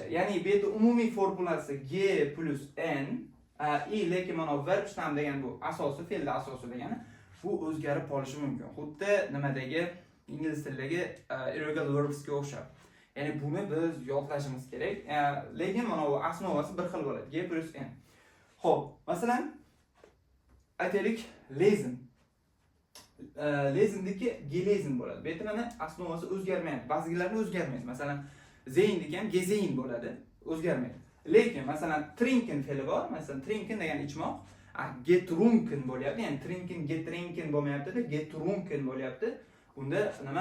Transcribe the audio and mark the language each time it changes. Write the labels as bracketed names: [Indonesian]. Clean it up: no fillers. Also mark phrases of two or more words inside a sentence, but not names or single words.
[Uzbek] Ya'ni bu yerda umumiy formulasi g plus n, lekin mana verb shtam degan bu asosi, fe'lning asosi degani, bu o'zgarib qolishi mumkin. Xuddi nimadagi ingliz tilidagi [English] irregular verbsga [Uzbek] o'xshab. Ya'ni buni biz yodlashimiz kerak. Lekin mana bu asnovasi bir xil bo'ladi, g plus n. Xo'p, masalan, aytaylik, lesen. [German] Lesendagi gelesen [Uzbek] bo'ladi. Bu yerda mana asnovasi o'zgarmaydi. Ba'zilarida o'zgarmaydi. Masalan, zeyndagi ham gezeyn bo'ladi, o'zgarmaydi. Lekin masalan, trinken fe'li bor. Masalan, trinken degani ichmoq, getrunken bo'lyapti. Ya'ni [German] trinken, getrinken [Uzbek] bo'lmayapti-da, getrunken bo'lyapti. Bunda nima?